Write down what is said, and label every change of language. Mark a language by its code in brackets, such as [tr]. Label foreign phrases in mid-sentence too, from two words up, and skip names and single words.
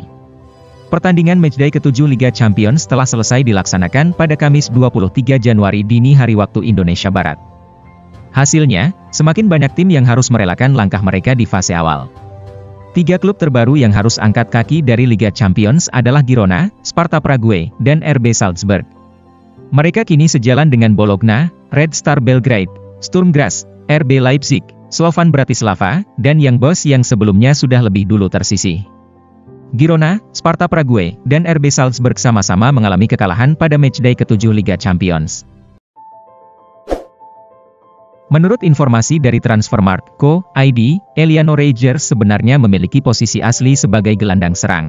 [id] Pertandingan matchday ke-7 Liga Champions telah selesai dilaksanakan pada Kamis 23 Januari dini hari waktu Indonesia Barat. Hasilnya, semakin banyak tim yang harus merelakan langkah mereka di fase awal. 3 klub terbaru yang harus angkat kaki dari Liga Champions adalah Girona, Sparta Prague, dan RB Salzburg. Mereka kini sejalan dengan Bologna, Red Star Belgrade, Sturm Graz, RB Leipzig, Slovan Bratislava, dan Young Boys yang sebelumnya sudah lebih dulu tersisih. Girona, Sparta Prague, dan RB Salzburg sama-sama mengalami kekalahan pada matchday ke-7 Liga Champions. Menurut informasi dari Transfermarkt.co.id, Eliano Reijers sebenarnya memiliki posisi asli sebagai gelandang serang.